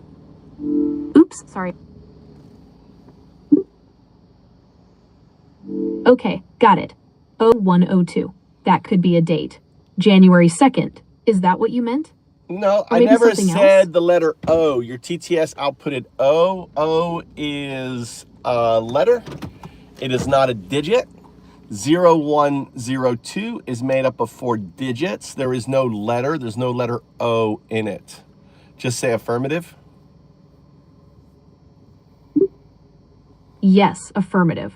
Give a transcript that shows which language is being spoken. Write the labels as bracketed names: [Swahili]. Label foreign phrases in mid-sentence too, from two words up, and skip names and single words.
[English] Oops, sorry. Okay, got it. 0102. That could be a date. January 2nd. Is that what you meant? No, Or I maybe never something said else? the letter O. Your TTS outputted O. O is a letter. It is not a digit. 0102 is made up of 4 digits. There is no letter. There's no letter O in it. Just say affirmative. Yes, affirmative.